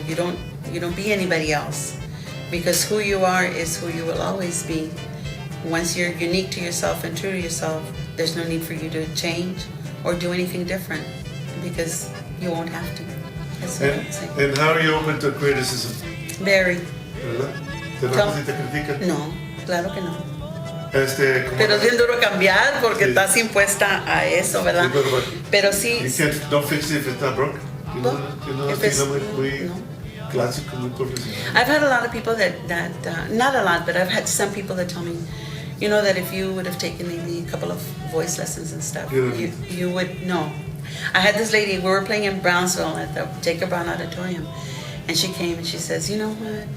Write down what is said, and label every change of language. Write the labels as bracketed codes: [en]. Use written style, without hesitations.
[en] You don't be anybody else, because who you are is who you will always be. Once you're unique to yourself and true to yourself, there's no need for you to change or do anything different, because you won't have to. That's what I'm saying. And how are you open to criticism? Very. [es] ¿Verdad? ¿Te enojas si te critican? No, claro que no. Pero es bien duro cambiar porque estás impuesta a eso, ¿verdad? Sí, pero sí. [en] Don't fix it if it's not broke. [es] Muy clásico, muy profesional. [en] I've had a lot of people that not a lot, but I've had some people that tell me, that if you would have taken maybe a couple of voice lessons and stuff, you would know. I had this lady, we were playing in Brownsville at the Jacob Brown Auditorium, and she came and she says, you know what?